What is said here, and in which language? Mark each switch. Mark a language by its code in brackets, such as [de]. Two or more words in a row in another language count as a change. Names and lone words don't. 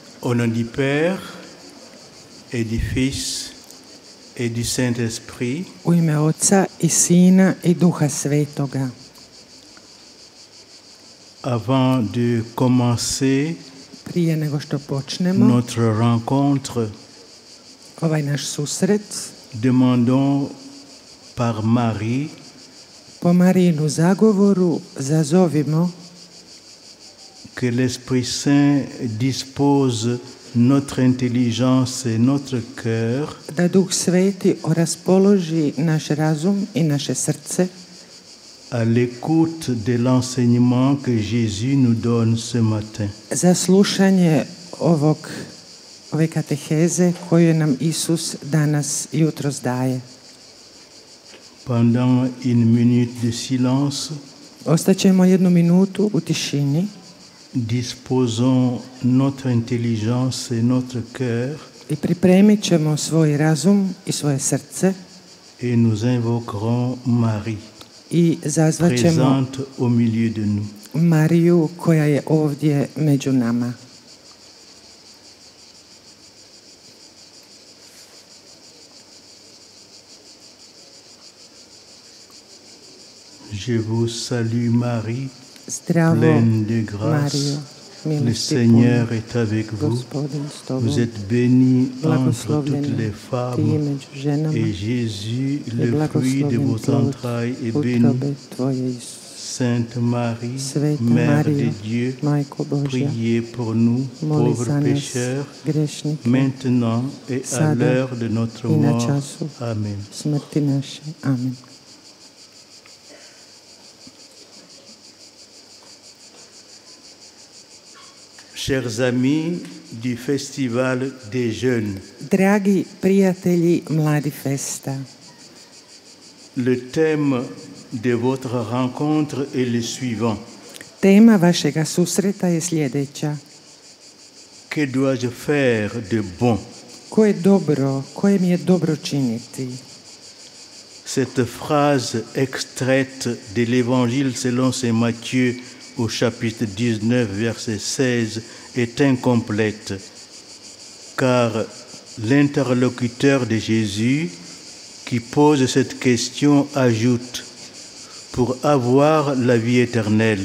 [fr] Au nom du Père et du Fils et du Saint-Esprit. [hr] U ime Oca i Sina i Duha Svetoga. [fr] Avant de commencer [hr] Prije nego što počnemo [fr] notre rencontre, [hr] ovaj naš susret, [fr] demandons par Marie [hr] po Marijinu zagovoru zazovimo [fr] que l'Esprit Saint dispose notre intelligence et notre cœur [hr] da Duh Sveti raspoloži naš razum i naše srce [fr] à l'écoute de l'enseignement que Jésus nous donne ce matin. [hr] za slušanje ove kateheze koju nam Isus danas jutros daje. [fr] Pendant une minute de silence, [hr] Ostaćemo 1 minutu u tišini. [fr] disposons notre intelligence et notre cœur [hr] I pripremit ćemo svoj razum i svoje srce [fr] et nous invoquerons Marie, [hr] i zazvat ćemo [fr] présente au milieu de nous. [hr] Mariju koja je ovdje među nama. [fr] Je vous salue Marie, [hr] Zdravo, [fr] pleine de grâce. [hr] Marijo, [fr] Le [hr] milosti [fr] Seigneur [hr] puna, [fr] est avec vous. [hr] Gospodin s tobom, [fr] Vous êtes bénie entre [hr] blagoslovljena [fr] toutes les [hr] ti [fr] femmes [hr] među ženama [fr] et Jésus, [hr] i [fr] le fruit de [hr] blagoslovljen [fr] vos [hr] plod [fr] entrailles, est béni. [hr] utrobe tvoje, Isus. [fr] Sainte Marie, [hr] Sveta [fr] Mère [hr] Marijo, [fr] de Dieu, [hr] Majko Božja, [fr] priez pour nous, [hr] moli [fr] pauvres [hr] za nas, [fr] pécheurs, [hr] grešnike, [fr] maintenant et à [hr] sada [fr] l'heure de notre [hr] i na [fr] mort. [hr] času [fr] Amen. [hr] smrti naše. Amen. [fr] Chers amis du Festival des Jeunes, [hr] Dragi prijatelji Mladi Festa, [fr] le thème de votre rencontre est le suivant. [hr] tema vašega susreta je sljedeća. [fr] Que dois-je faire de bon? [hr] Koje mi je dobro činiti? [fr] Cette phrase extraite de l'Évangile selon saint Matthieu au chapitre 19, verset 16 est incomplète, car l'interlocuteur de Jésus qui pose cette question ajoute « pour avoir la vie éternelle ».